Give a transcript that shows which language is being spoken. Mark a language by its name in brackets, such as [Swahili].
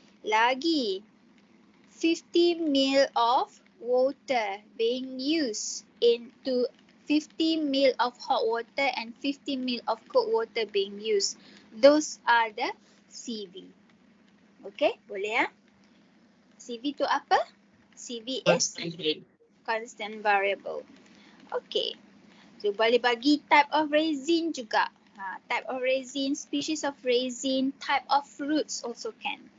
[Malay] Lagi [English] 50 ml of water being used into 50 ml of hot water and 50 ml of cold water being used. Those are the CV. Okay, [Malay] boleh ya? CV tu apa? [English] CV is constant variable. Okay. [Malay] So boleh bagi [English] type of resin [Malay] juga. [English] Type of resin, species of resin, type of fruits also can.